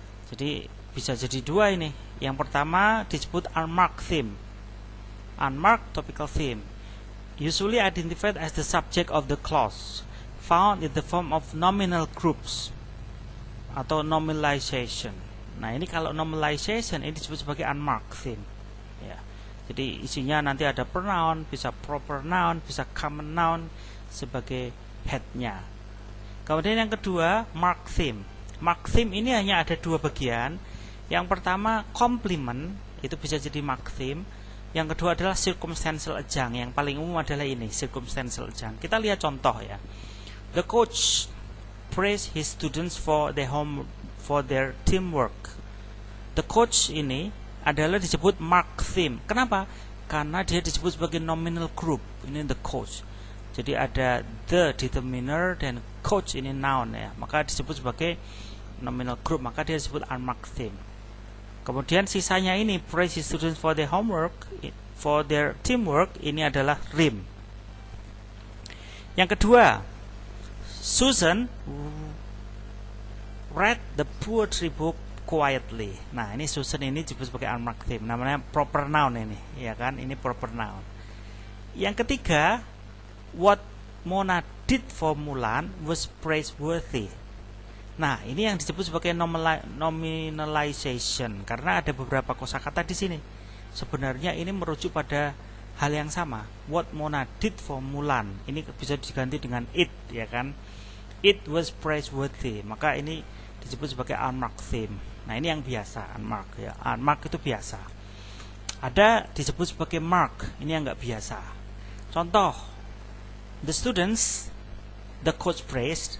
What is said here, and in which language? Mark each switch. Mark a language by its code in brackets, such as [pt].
[id] Jadi bisa jadi dua ini. Yang pertama disebut unmarked theme. [en] Unmarked topical theme usually identified as the subject of the clause, found in the form of nominal groups atau nominalization. [id] Nah, ini kalau nominalization ini disebut sebagai unmarked theme ya. Jadi isinya nanti ada pronoun, bisa proper noun, bisa common noun sebagai headnya. Kemudian yang kedua marked theme. Marked theme ini hanya ada dua bagian. Yang pertama complement, itu bisa jadi marked theme. Yang kedua adalah circumstantial adjunct. Yang paling umum adalah ini, circumstantial adjunct. Kita lihat contoh ya. [en] The coach praise his students for their teamwork. [id] The coach ini adalah disebut marked theme. Kenapa? Karena dia disebut sebagai nominal group. Ini the coach. Jadi ada the determiner dan coach ini noun ya. Maka disebut sebagai nominal group, maka dia disebut unmarked theme. Kemudian sisanya ini [en] praise students for their homework, for their teamwork, [id] ini adalah rhyme. Yang kedua, [en] Susan read the poetry book quietly. [id] Nah, ini Susan ini disebut sebagai unmarked theme. Namanya proper noun ini, ya kan? Ini proper noun. Yang ketiga, [en] what Mona did for Mulan was praiseworthy. [id] Nah, ini yang disebut sebagai nominalization karena ada beberapa kosakata di sini. Sebenarnya ini merujuk pada hal yang sama. [en] What Mona did for Mulan. [id] Ini bisa diganti dengan it, ya kan? [en] It was praiseworthy. [id] Maka ini disebut sebagai unmarked theme. Nah, ini yang biasa, unmarked ya. Unmarked itu biasa. Ada disebut sebagai mark. Ini yang nggak biasa. Contoh, [en] the students, the coach praised.